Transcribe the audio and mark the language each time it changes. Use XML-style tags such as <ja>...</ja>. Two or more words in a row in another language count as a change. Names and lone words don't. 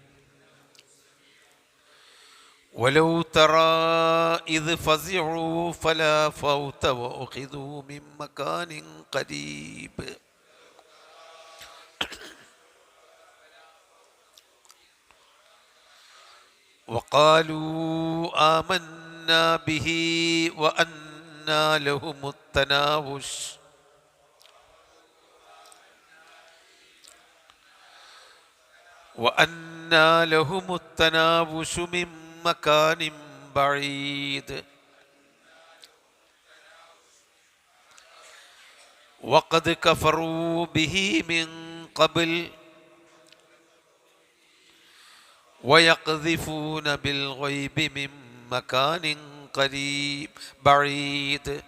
<ar>ولو ترى إذ فزعوا فلا فوت وأخذوا من مكان قريب. وقالوا آمنا به وأنى لهم التناوش. وأنى لهم التناوش من مكان بعيد. وقد كفروا به من قبل ويقذفون بالغيب من مكان قريب بعيد.</ar>